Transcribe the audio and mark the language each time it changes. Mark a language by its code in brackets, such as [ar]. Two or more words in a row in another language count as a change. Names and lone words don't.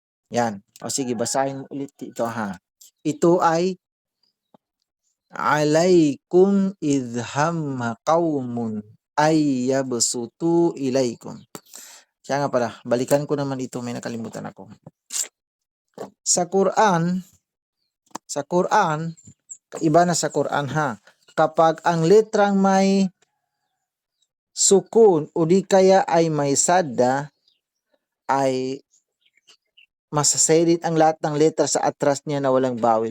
[tl] Yan. O sige, basahin mo ulit ito ha. Ito ay [ar] عليكم إذ هم قوم أن يبسطوا إليكم. [tl] Siya nga pala, balikan ko naman ito, may nakalimutan ako. Sa Quran, iba na sa Quran ha. Kapag ang letrang may sukun o di kaya ay may sadda, ay masasalit ang lahat ng letra sa atras niya na walang bawil.